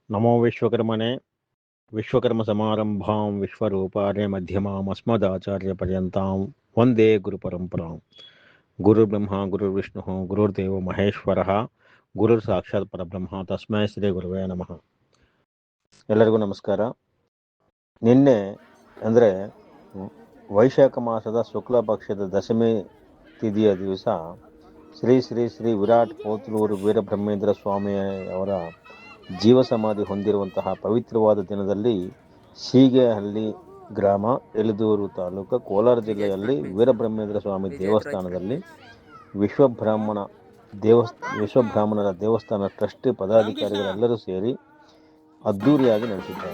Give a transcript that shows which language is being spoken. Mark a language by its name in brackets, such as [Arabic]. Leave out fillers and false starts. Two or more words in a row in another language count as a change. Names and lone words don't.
[Sanskrit] ನಮೋ ವಿಶ್ವಕರ್ಮಣೆ ವಿಶ್ವಕರ್ಮ ಸಮಾರಂಭಾಂ ವಿಶ್ವರೂಪಾರ್ಯ ಮಧ್ಯಮಾಂ ಅಸ್ಮದಾಚಾರ್ಯ ಪರ್ಯಂತಾಂ ವಂದೇ ಗುರು ಪರಂಪರಾಂ. ಗುರು ಬ್ರಹ್ಮ ಗುರು ವಿಷ್ಣು ಗುರುರ್ದೇವ ಮಹೇಶ್ವರ ಗುರುರ್ ಸಾಕ್ಷಾತ್ ಪರಬ್ರಹ್ಮ ತಸ್ಮೈ ಶ್ರೀ ಗುರುವೇ ನಮಃ. [Kannada] ಎಲ್ಲರಿಗೂ ನಮಸ್ಕಾರ. ನಿನ್ನೆ ಅಂದರೆ ವೈಶಾಖ ಮಾಸದ ಶುಕ್ಲ ಪಕ್ಷದ ದಶಮಿ ತಿಥಿಯ ದಿವಸ ಶ್ರೀ ಶ್ರೀ ಶ್ರೀ ವಿರಾಟ್ ಪೋತಲೂರು ವೀರಬ್ರಹ್ಮೇಂದ್ರ ಸ್ವಾಮಿಯವರ ಜೀವ ಸಮಾಧಿ ಹೊಂದಿರುವಂತಹ ಪವಿತ್ರವಾದ ದಿನದಲ್ಲಿ ಶೀಗೆಹಳ್ಳಿ ಗ್ರಾಮ, ಎಲಿದೂರು ತಾಲೂಕು, ಕೋಲಾರ ಜಿಲ್ಲೆಯಲ್ಲಿ ವೀರಬ್ರಹ್ಮೇಂದ್ರ ಸ್ವಾಮಿ ದೇವಸ್ಥಾನದಲ್ಲಿ ವಿಶ್ವಬ್ರಾಹ್ಮಣರ ದೇವಸ್ಥಾನ ಟ್ರಸ್ಟ್ ಪದಾಧಿಕಾರಿಗಳೆಲ್ಲರೂ ಸೇರಿ ಅದ್ಧೂರಿಯಾಗಿ ನಡೆಸಿದ್ದಾರೆ.